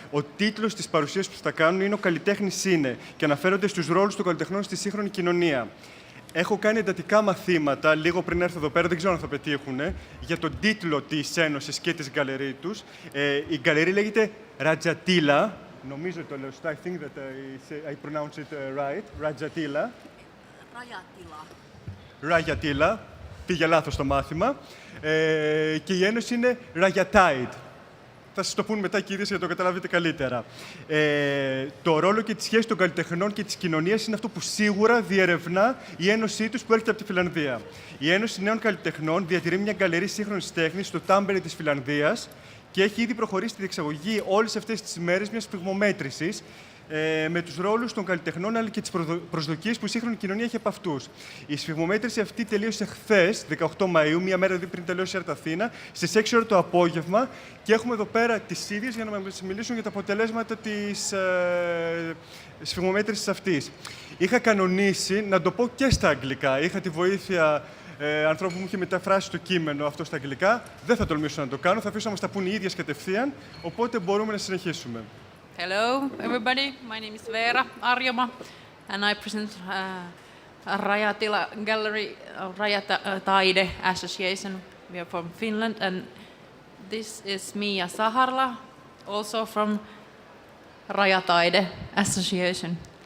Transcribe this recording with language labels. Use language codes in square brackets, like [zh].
[el] Ο τίτλος της παρουσίας που θα κάνουν είναι «Ο καλλιτέχνης είναι» και αναφέρονται στους ρόλους των καλλιτεχνών στη σύγχρονη κοινωνία. Έχω κάνει εντατικά μαθήματα, λίγο πριν έρθω εδώ πέρα, δεν ξέρω αν θα πετύχουν, για τον τίτλο της Ένωσης και της γκαλερί τους. Η γκαλερί λέγεται Rajatila. Νομίζω το λέω σωστά. [en] I think that I pronounce it right. Rajatila. [el] Rajatila. Πήγε λάθος το μάθημα. Και η Ένωση είναι Rajataide. Θα σας το πούν μετά και οι ίδιες για να το καταλάβετε καλύτερα. Το ρόλο και τη σχέση των καλλιτεχνών και της κοινωνίας είναι αυτό που σίγουρα διερευνά η Ένωσή τους που έρχεται από τη Φιλανδία. Η Ένωση Νέων Καλλιτεχνών διατηρεί μια γκαλερί σύγχρονης τέχνης στο Τάμπερε της Φιλανδίας και έχει ήδη προχωρήσει στη διεξαγωγή όλες αυτές τις ημέρες μιας πυγμομέτρησης με τους ρόλους των καλλιτεχνών αλλά και τις προσδοκίες που η σύγχρονη κοινωνία έχει από αυτούς. Η σφυγμομέτρηση αυτή τελείωσε χθες, 18 Μαΐου, μία μέρα πριν τελειώσει η Art-Athina, στις 6 ώρα το απόγευμα και έχουμε εδώ πέρα τις ίδιες για να μας μιλήσουν για τα αποτελέσματα της σφυγμομέτρησης αυτής. Είχα κανονίσει να το πω και στα αγγλικά. Είχα τη βοήθεια ανθρώπου που μου είχε μεταφράσει το κείμενο αυτό στα αγγλικά. Δεν θα τολμήσω να το κάνω, θα αφήσω να μας τα πούν οι ίδιες κατευθείαν, οπότε μπορούμε να συνεχίσουμε. [en] Hello, everybody. My name is Veera Arjoma, and I present Rajatila Gallery, Rajataide Association. We are from Finland, and this is Mia Saharla, also from Rajataide Association.